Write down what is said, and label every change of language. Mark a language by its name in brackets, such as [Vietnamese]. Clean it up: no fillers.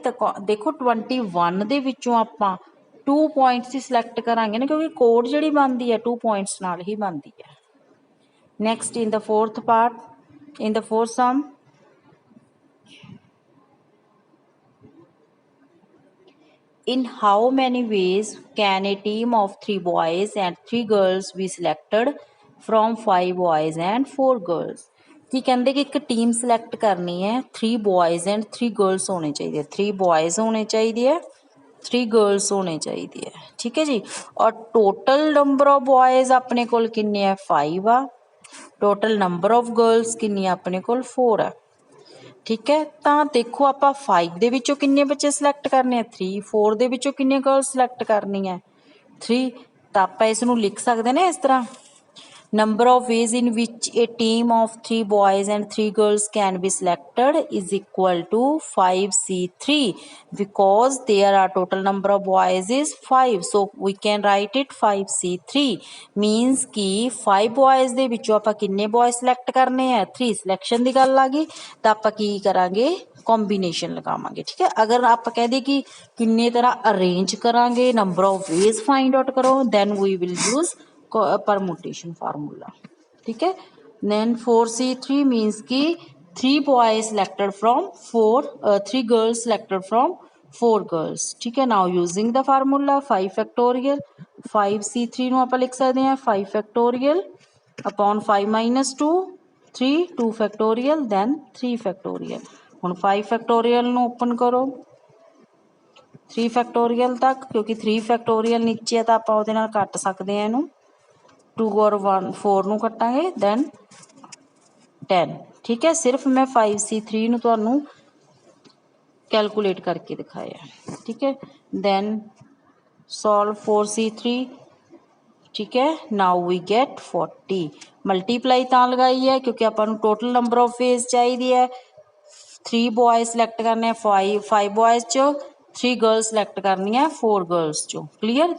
[Punjabi] ਤਾਂ ਦੇਖੋ 21 ਦੇ ਵਿੱਚੋਂ ਆਪਾਂ 2 ਪੁਆਇੰਟਸ ਹੀ ਸਿਲੈਕਟ ਕਰਾਂਗੇ ਨਾ, ਕਿਉਂਕਿ ਕੋਡ ਜਿਹੜੀ ਬਣਦੀ ਹੈ 2 ਪੁਆਇੰਟਸ ਨਾਲ ਹੀ ਬਣਦੀ ਹੈ। [English] Next in the fourth part, in the fourth sum, in how many ways can a team of 3 boys and 3 girls be selected from 5 boys and 4 girls? [Punjabi] ਕੀ ਕਹਿੰਦੇ ਕਿ ਇੱਕ ਟੀਮ ਸਿਲੈਕਟ ਕਰਨੀ ਹੈ, [English] 3 boys and 3 girls [Punjabi] ਹੋਣੇ ਚਾਹੀਦੇ, 3 boys ਹੋਣੇ ਚਾਹੀਦੇ ਹੈ, 3 girls ਹੋਣੇ ਚਾਹੀਦੇ ਹੈ, ਠੀਕ ਹੈ ਜੀ। ਔਰ [English] total number of boys [Punjabi] ਆਪਣੇ ਕੋਲ ਕਿੰਨੇ ਆ, 5 ਆ। ਟੋਟਲ ਨੰਬਰ ਆਫ ਗਰਲਸ ਕਿੰਨੀ ਆ ਆਪਣੇ ਕੋਲ, 4 ਆ, ਠੀਕ ਹੈ। ਤਾਂ ਦੇਖੋ ਆਪਾਂ 5 ਦੇ ਵਿੱਚੋਂ ਕਿੰਨੇ ਬੱਚੇ ਸਿਲੈਕਟ ਕਰਨੇ ਆ, 3। 4 ਦੇ ਵਿੱਚੋਂ ਕਿੰਨੇ ਗਰਲਸ ਸਿਲੈਕਟ ਕਰਨੀ ਹੈ, 3। ਤਾਂ ਆਪਾਂ ਇਸ ਨੂੰ ਲਿਖ ਸਕਦੇ ਨੇ ਇਸ ਤਰ੍ਹਾਂ, [English] number of ways in which a team of 3 boys and 3 girls can be selected is equal to 5C3, because there are total number of boys is 5, so we can write it 5C3। [Punjabi] means कि 5 boys ਦੇ ਵਿੱਚੋਂ ਆਪਾਂ ਕਿੰਨੇ boys select ਕਰਨੇ ਆ, 3। Selection ਦੀ ਗੱਲ ਆ ਗਈ ਤਾਂ ਆਪਾਂ ਕੀ ਕਰਾਂਗੇ, ਕੰਬੀਨੇਸ਼ਨ ਲਗਾਵਾਂਗੇ, ਠੀਕ ਹੈ। ਅਗਰ ਆਪਾਂ ਕਹਿ ਦਈਏ ਕਿ ਕਿੰਨੇ ਤਰ੍ਹਾਂ ਅਰੇਂਜ ਕਰਾਂਗੇ, number of ways find out ਕਰੋ, [English] then we will use permutation formula, [Hindi] ठीक है। [English] then 4C3 means कि 3 boys selected from 3 girls selected from 4 girls, [Hindi] ठीक है। [English] now using the formula 5 factorial, 5C3 [Punjabi] ਨੂੰ ਆਪਾਂ ਲਿਖ ਸਕਦੇ ਹਾਂ [English] 5 factorial upon 5 minus 2, 3, 2 factorial, then 3 factorial। [Punjabi] ਹੁਣ 5 factorial ਨੂੰ ਓਪਨ ਕਰੋ 3 factorial ਤੱਕ, ਕਿਉਂਕਿ 3 factorial ਨੀਚੇ ਤਾਂ ਆਪਾਂ ਉਹਦੇ ਨਾਲ ਕੱਟ ਸਕਦੇ ਹਾਂ ਇਹਨੂੰ, 2 और 1 4 ਨੂੰ ਕੱਟਾਂਗੇ, then 10, ਠੀਕ ਹੈ। ਸਿਰਫ ਮੈਂ 5C3 ਨੂੰ ਤੁਹਾਨੂੰ ਕੈਲਕੂਲੇਟ ਕਰਕੇ ਦਿਖਾਇਆ, ਠੀਕ ਹੈ। [English] then solve 4C3, [Punjabi] ਠੀਕ ਹੈ। [English] now we get 40। [Punjabi] ਮਲਟੀਪਲਾਈ ਤਾਂ ਲਗਾਈ ਹੈ ਕਿਉਂਕਿ ਆਪਾਂ ਨੂੰ ਟੋਟਲ ਨੰਬਰ ਆਫ ਵੇਜ਼ ਚਾਹੀਦੀ ਹੈ। 3 boys ਸਿਲੈਕਟ ਕਰਨੇ 5 boys ਚੋਂ, 3 girls ਸਿਲੈਕਟ ਕਰਨੀ ਹੈ 4 girls ਚੋਂ, ਕਲੀਅਰ।